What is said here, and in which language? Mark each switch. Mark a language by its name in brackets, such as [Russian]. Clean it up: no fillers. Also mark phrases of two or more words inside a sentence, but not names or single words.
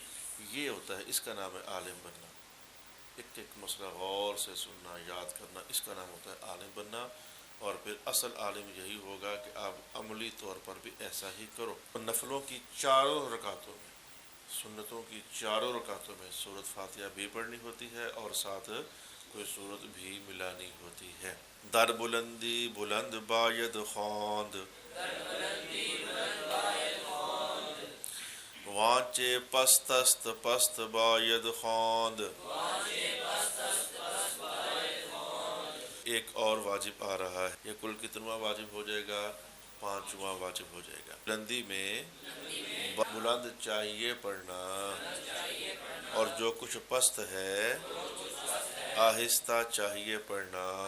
[Urdu] یہ ہوتا ہے، اس کا نام ہے عالم بننا۔ ایک ایک مسئلہ غور سے سننا، یاد کرنا، اس کا نام ہوتا ہے عالم بننا۔ اور پھر اصل عالم یہی ہوگا کہ آپ عملی طور پر بھی ایسا ہی کرو۔ نفلوں کی 4 رکعتوں میں، سنتوں کی 4 رکعتوں میں سورت فاتحہ بھی پڑھنی ہوتی ہے اور ساتھ کوئی سورت بھی ملانی ہوتی ہے۔ [Persian] در بلندی بلند باید خواند، وانچے پست است پست باید خواند۔ [Urdu] ایک اور واجب آ رہا ہے، یہ کل کتنواں واجب ہو جائے گا، 5واں واجب ہو جائے گا۔ بلندی میں بلند چاہیے پڑھنا، اور جو کچھ پست ہے آہستہ چاہیے پڑھنا۔